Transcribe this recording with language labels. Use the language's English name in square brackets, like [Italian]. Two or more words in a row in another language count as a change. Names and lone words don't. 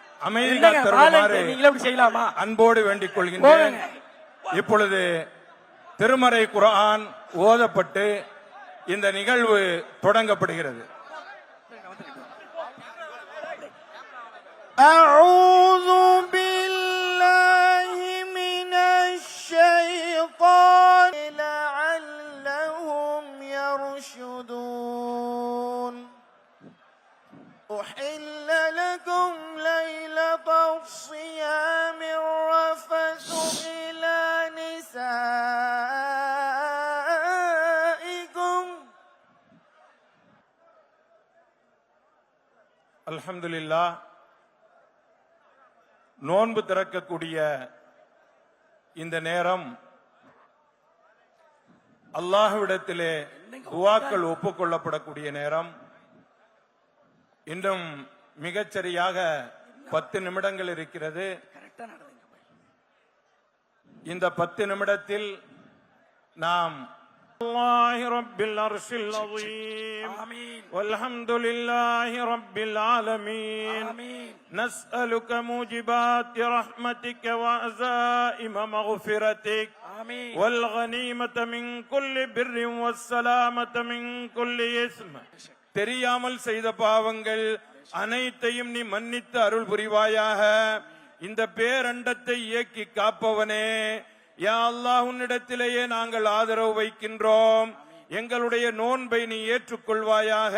[Tamil] அமைதி காத்தருமாறு அன்போடு வேண்டிக் கொள்கின்றேன். இப்பொழுது திருமறை குர்ஆன் ஓதப்பட்டு இந்த நிகழ்வு தொடங்கப்படுகிறது. [Arabic] أعوذ بالله من الشيطان لعلهم يرشدون أحل لكم ليلة الصيام الرفث إلى نسائكم. [Tamil] அல்ஹம்துலில்லாஹ். நோன்பு திறக்கக்கூடிய இந்த நேரம் அல்லாஹ்விடத்திலே துஆக்கள் ஒப்புக்கொள்ளப்படக்கூடிய நேரம். இன்னும் மிகச்சரியாக 10 நிமிடங்கள் இருக்கிறது. இந்த 10 நிமிடத்தில் நாம் [Arabic] الله رب العرش العظيم والحمد لله رب العالمين نسألك موجبات رحمتك وعزائم مغفرتك والغنيمة من كل بر والسلامة من كل إثم. [Tamil] தெரியாமல் செய்த பாவங்கள் அனைத்தையும் நீ மன்னித்து அருள் புரிவாயாக. இந்த பேரண்டத்தை இயக்கி காப்பவனே, யா அல்லாஹ், உன்னிடத்திலேயே நாங்கள் ஆதரவு வைக்கின்றோம். எங்களுடைய நோன்பை நீ ஏற்றுக்கொள்வாயாக.